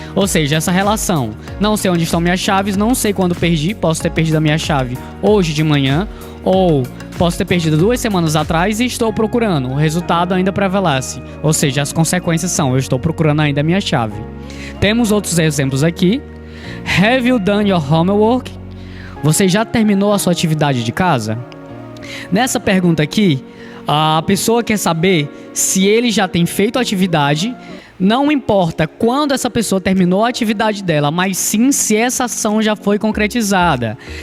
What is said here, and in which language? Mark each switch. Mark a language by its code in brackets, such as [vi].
[pt] Ou seja, essa relação. Não sei onde estão minhas chaves, não sei quando perdi. Posso ter perdido a minha chave hoje de manhã, ou posso ter perdido 2 semanas atrás e estou procurando. O resultado ainda prevalece. Ou seja, as consequências são, eu estou procurando ainda a minha chave. Temos outros exemplos aqui. [en] Have you done your homework? [pt] Você já terminou a sua atividade de casa? Nessa pergunta aqui, a pessoa quer saber se ele já tem feito a atividade. Não importa quando essa pessoa terminou a atividade dela, mas sim se essa ação já foi concretizada.